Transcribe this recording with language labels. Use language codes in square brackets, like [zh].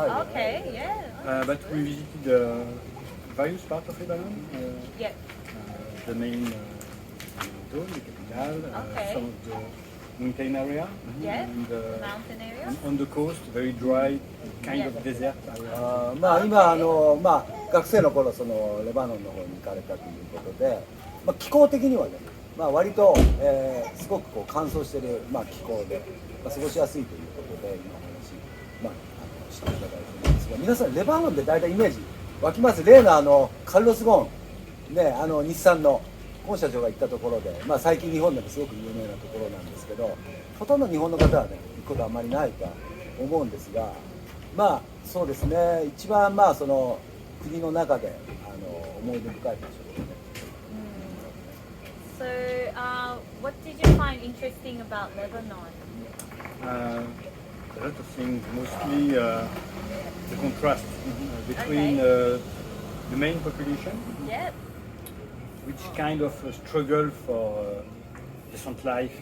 [en] Okay, yeah. But we visited various parts of Lebanon, Yeah. the main town, the capital, Okay. some of the mountain area, Yeah. and Mountain area. on the coast, very dry, kind Yeah. of desert area. [ja] 今学生の頃そのレバノンの方に行かれたということで、気候的にはね、割と、すごくこう乾燥している、気候で、過ごしやすいということで今お話、していただいてるんですが、皆さんレバノンで大体イメージ湧きます？例のカルロス・ゴーン、ね、日産の本社長が行ったところで、最近日本でもすごく有名なところなんですけど、ほとんど日本の方はね行くことはあまりないとは思うんですが、そうですね、一番その国の中で思い出深い場所ですね。 [en] So, what did you find interesting about Lebanon? A lot of things, mostly the contrast between the main population, Yeah. which kind of struggle for decent life.